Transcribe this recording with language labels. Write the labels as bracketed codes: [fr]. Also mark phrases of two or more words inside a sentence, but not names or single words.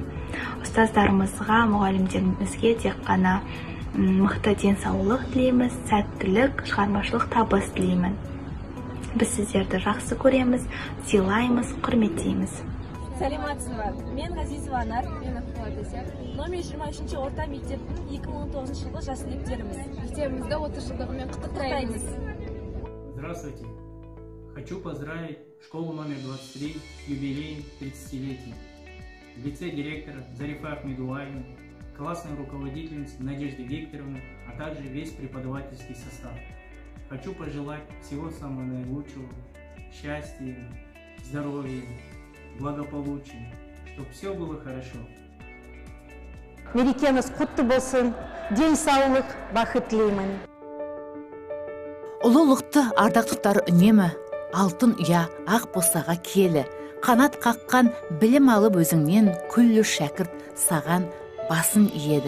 [kk] Ұстаздарымызға, мұғалімдерімізге тек қана мықты денсаулық тілейміз, сәттілік, шығармашылық табыс тілеймін. Біз сіздерді жақсы көреміз, сыйлаймыз, құрметтейміз. Саламатсыздар. Мен Ғазизова Анар, мен Аққуат. Номер 23 орта мектептің 2019 жылғы жас түлектеріміз. Мектебімізді 30 жылдығымен құттықтаймыз. [ru] Здравствуйте. Хочу поздравить школу номер 23 с юбилеем 30-летия. В лице директора Зарифа Ахмедуллаевны, классной руководительницы Надежды Викторовны, а также весь преподавательский состав. Хочу пожелать всего самого наилучшего, счастья, здоровья, благополучия, чтобы все было хорошо. [kk] Мерекеміз құтты болсын, денсаулық, бақыт тілеймін. Ұлылықты ардақтықтар үнемі, алтын ұя ақ босаға киелі, қанат қаққан білім алып өзіңнен күллі шәкірт саған басын иеді.